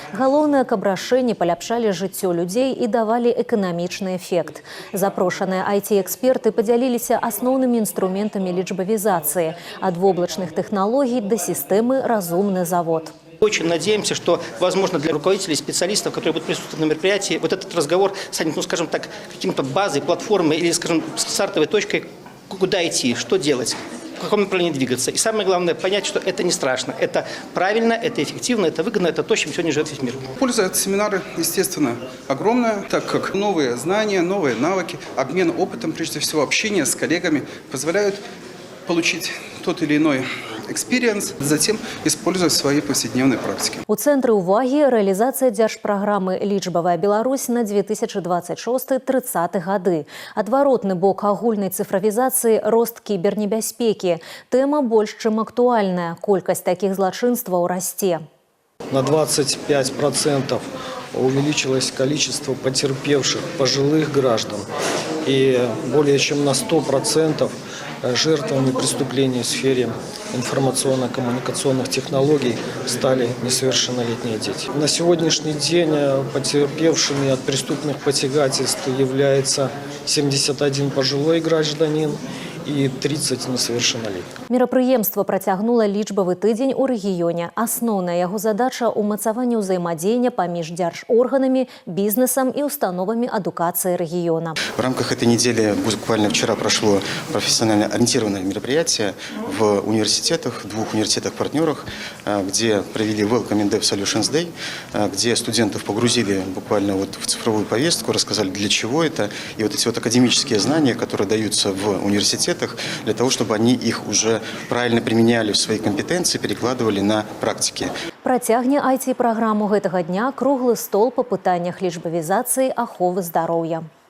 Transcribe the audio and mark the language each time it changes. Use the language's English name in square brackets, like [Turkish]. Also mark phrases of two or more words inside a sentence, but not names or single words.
[Belarusian] Галоўнае, каб рашэнні паляпшалі жыццё людзей і давалі эканамічны эфект. Запрошаныя IT-эксперты подзяліліся асноўнымі інструментамі лічбавізацыі – ад воблачных тэхналогій да сістэмы «Разумны завод». [Russian] Очень надеемся, что, возможно, для руководителей, специалистов, которые будут присутствовать на мероприятии, вот этот разговор станет, ну, скажем так, каким-то базой, платформой или, скажем, стартовой точкой, куда идти, что делать, в каком направлении двигаться. И самое главное, понять, что это не страшно, это правильно, это эффективно, это выгодно, это то, чем сегодня живет весь мир. Польза от семинара, естественно, огромная, так как новые знания, новые навыки, обмен опытом, прежде всего общение с коллегами позволяют получить тот или иной экспириенс, затем использовать в своей повседневной практике. [Belarusian] У цэнтры ўвагі рэалізацыя дзяржпраграмы «Лічбавая Беларусь» на 2026-30 гады. Адваротны бок агульнай цифровізацыі – рост кібернебяспекі. Тэма больш чым актуальная. Колькасць такіх злачынстваў расце. [Russian] На 25% увеличилось количество потерпевших пожилых граждан и более чем на 100% жертвами преступлений в сфере информационно-коммуникационных технологий стали несовершеннолетние дети. На сегодняшний день потерпевшими от преступных посягательств является 71 пожилой гражданин и 30 несовершеннолетних. [Belarusian] Мерапрыемства працягнула лічбавы тыдзень у рэгіёне. Асноўная яго задача – умацаванне ўзаемадзеяння паміж дзяржорганамі, [Russian] бизнесом и [Belarusian] установами адукации [Russian] региона. В рамках этой недели, буквально вчера, прошло профессионально ориентированное мероприятие в университетах, двух университетах-партнерах, где провели Welcome in Dev Solutions Day, где студентов погрузили буквально вот в цифровую повестку, рассказали, для чего это, и вот эти вот академические знания, которые даются в университетах, для того, чтобы они их уже правильно применяли в свои компетенции, перекладывали на практике. [Belarusian] Працягне IT-праграму гэтага дня круглы стол па пытаннях лічбавізацыі аховы здароўя.